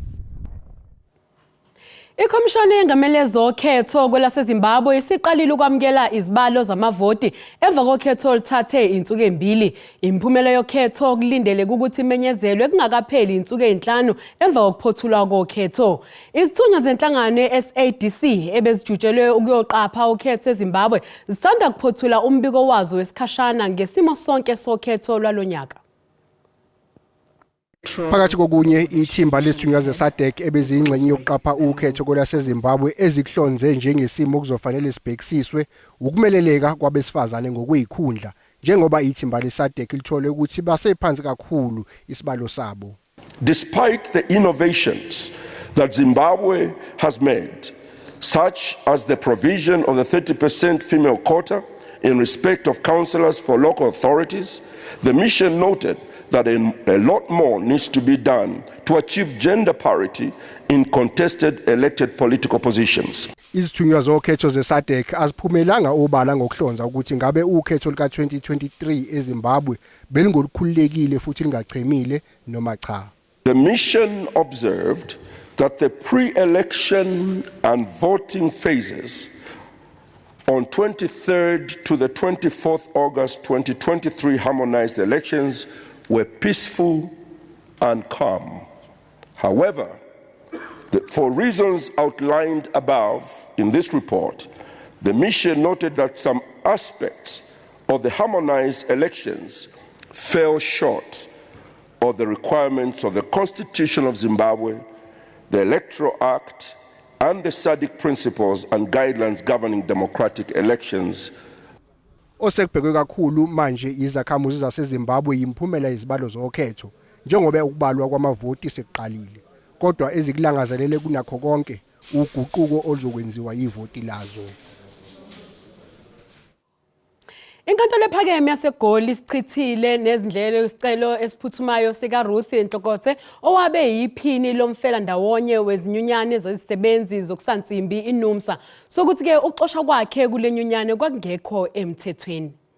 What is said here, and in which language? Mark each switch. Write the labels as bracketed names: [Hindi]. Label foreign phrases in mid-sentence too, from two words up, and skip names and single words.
[Zulu] Ikhomishoni engamele zokhetho kwelaseZimbabwe isiqalile ukwamukela izibalo zamavoti emva kokhetho oluthathe insuku embili. Imiphumela yokhetho kulindele ukuthi imenyezelwe kungakapheli insuku ezinhlanu emva kokuphothulwa kokhetho. Izithunywa zenhlangano ye-SABC ebezijutshelwe ukuyoqapha ukhetho eZimbabwe zisanda kuphothula umbiko wazo wesikhashana ngesimo sonke sokhetho lwalonyaka. Phakathi kokunye ithimba lesithunywa ze-SADC ebeziyingxenye yokuqapha ukhetho kwelaseZimbabwe ezikuhlonze njengesimo okuzofanele sibhekisiswe ukumeleleka kwabesifazane ngokuyikhundla njengoba ithimba le-SADC lithole ukuthi basephansi kakhulu isibalo sabo. [English] Despite the innovations that Zimbabwe has made, such as the provision of the 30% female quota in respect of councillors for local authorities, the mission noted that a lot more needs to be done to achieve gender parity in contested elected political positions. [Zulu] Izithunywa zokhetho ze-SADC aziphumelanga obala ngokuhlonza ukuthi ngabe ukhetho lika-2023 eZimbabwe belingolukhululekile futhi lingachemile noma cha. [English] The mission observed that the pre-election and voting phases on 23rd to the 24th August 2023 harmonized elections were peaceful and calm. However, for reasons outlined above in this report, the mission noted that some aspects of the harmonized elections fell short of the requirements of the Constitution of Zimbabwe, the Electoral Act, and the SADC principles and guidelines governing democratic elections. [Zulu] Osekubhekwe kakhulu manje izakhamuzi zaseZimbabwe imphumela izibalo zokhetho njengoba ukubalwa kwamavoti sekuqalile kodwa ezikulangazelele kunakho konke uguquko oluzokwenziwa yivoti lazo. Inkantolo ephakeme yaseGoli isichithile nezindlelo isicelo esiphuthumayo sika Ruth Nhlokothe owabe yiphini lomfela ndawonye wezinyunyane zezisebenzi zokusansimbi iNUMSA sokuthi ke uxoshwa kwakhe kule nyunyane kwakungekho emthethweni.